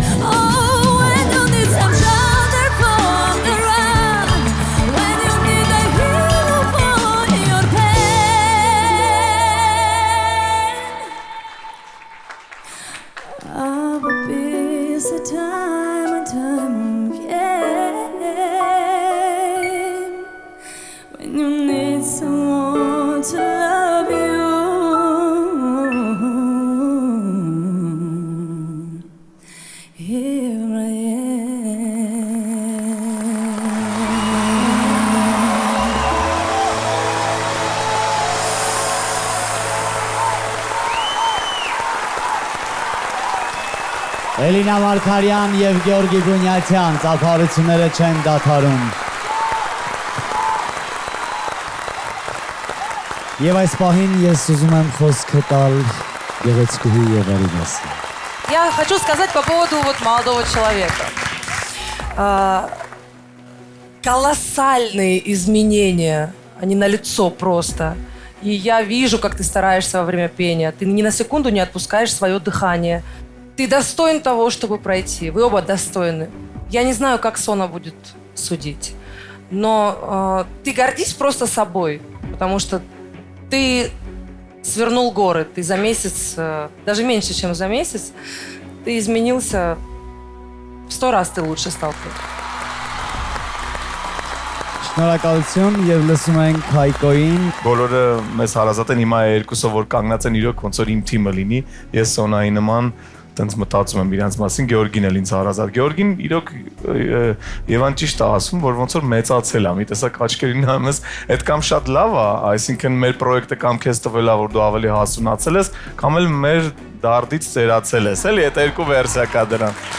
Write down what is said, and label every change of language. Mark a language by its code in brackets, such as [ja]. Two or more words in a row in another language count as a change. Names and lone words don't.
[en] Oh, when you need some shoulder from the run, when you need a hero for your pain, I will be the time and time again. When you need someone to love you, here I [hy] Էլինա Մարգարյան եւ Գեորգի Բունյացյան ծափարությունները չեն դադարում։ Եվ այս պահին ես ուզում եմ խոսքը տալ գեղեցկուհի Եղարինասին։ [ru] Я хочу сказать по поводу вот молодого человека. Колоссальные изменения, они налицо просто. И я вижу, как ты стараешься во время пения. Ты ни на секунду не отпускаешь свое дыхание. Ты достоин того, чтобы пройти. Вы оба достойны. Я не знаю, как Сона будет судить. Но ты гордись просто собой. Потому что ты свернул горы. Ты за месяц, даже меньше, чем за месяц, ты изменился. В 100 раз ты лучше стал. [hy] Շնորհակալություն եւ լսում ենք Հայկոին։ Բոլորը մեզ հարազատ են հիմա երկուսով որ կանգնած են իրոք ոնց որ իմ թիմը լինի։ Ես Սոնայի նման տենց մտածում եմ իրանց մասին, Գեորգին էլ ինձ հարազատ։ Գեորգին իրոք Եվան ճիշտ է ասում, որ ոնց որ մեծացել է, մի տեսակ աչքերին նայում ես, այդ կամ շատ լավ է, այսինքն մեր պրոյեկտը կամ քեզ տվել է, որ դու ավելի հասունացել ես, կամ էլ մեր դարդից ծերացել ես, էլի, այդ երկու վերսիա կա դրան։